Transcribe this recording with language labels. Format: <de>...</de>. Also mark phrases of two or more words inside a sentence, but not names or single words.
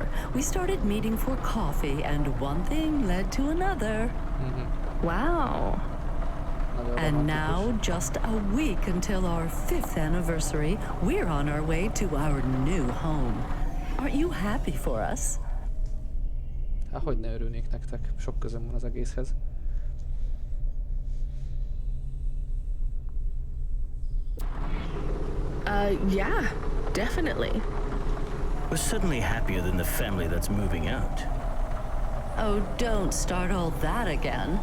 <en>We started meeting for coffee, and one thing led to another. Wow. And now, just a week until our 5th anniversary, we're on our way to our new home. Aren't you happy for us?</en> <hu>Hát hogy ne örülnék nektek, sok közöm van az egészhez.</hu> <en>Yeah, definitely. We're suddenly happier than the family that's moving out. Oh, don't start all that again.</en>